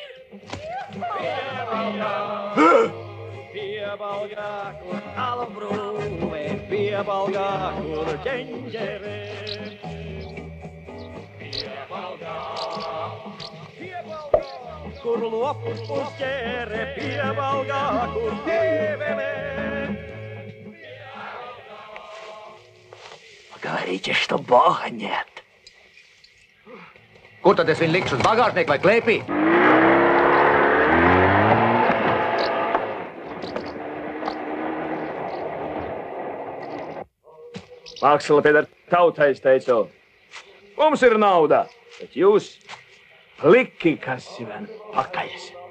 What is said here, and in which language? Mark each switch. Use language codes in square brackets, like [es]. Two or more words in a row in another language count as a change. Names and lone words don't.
[lv] Piebalgā, kur albrūve, piebalgā, kur ķeņģere. Piebalgā, kur lopus uzķēre, piebalgā, kur ķēvele. [ru] Говорите, что Бога нет. [lv] Kur tad es viņu likšu uz bagāžnieku vai klēpī? Māksla pieder tautai, es teicu. Mums ir nauda, bet jūs pliki, kas vien pakaļas.